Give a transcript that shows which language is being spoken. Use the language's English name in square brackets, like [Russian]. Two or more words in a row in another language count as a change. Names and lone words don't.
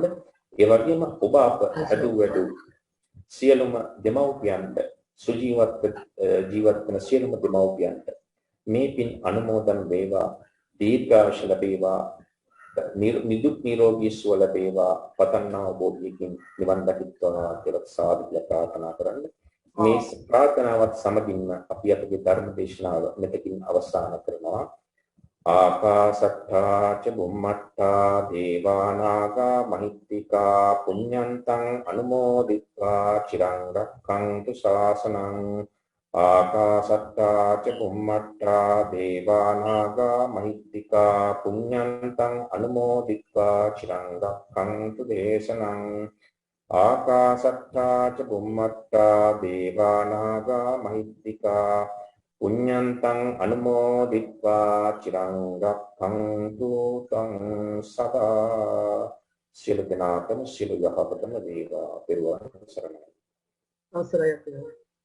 [Sinhala] ඒ වගේම ඔබ අප වැඩු සියලුම දෙමව්පියන්ට සුජීවත්ව ජීවත් වන සියලුම දෙමව්පියන්ට මේ පින් අනුමෝදන් වේවා. දීර්ඝායුෂ ලැබේවා. නිදුක් නිරෝගී සුව ලැබේවා. පතන්නා බෝධියකින් නිවන් දකිත්වා කියලා සාදු ප්‍රාර්ථනා කරන්න. මේ ප්‍රාර්ථනාවත් සමගින්ම අපි අපගේ ධර්ම දේශනාව මෙතකින් අවසන් කරනවා. [Pali] ආකාශට්ටා ච බුම්මට්ටා දේවා නාග මහිත්‍තිකා පුඤ්ඤන්තං අනුමෝදිත්වා චිරං රක්ඛන්තු ශාසනං. ආකාශට්ටා ච බුම්මට්ටා දේවා නාග මහිත්‍තිකා පුඤ්ඤන්තං අනුමෝදිත්වා චිරං රක්ඛන්තු දේශනං. ආකාශට්ටා ච බුම්මට්ටා දේවා නාග මහිත්‍තිකා පුඤ්ඤන්තං අනුමෝදිත්වා චිරං රක්ඛන්තු තං සදා. [Sinhala] සියලු දෙනාටම සියලු යහපතම වේවා. පෙරවන් සරණයි. අවසරයි අපේ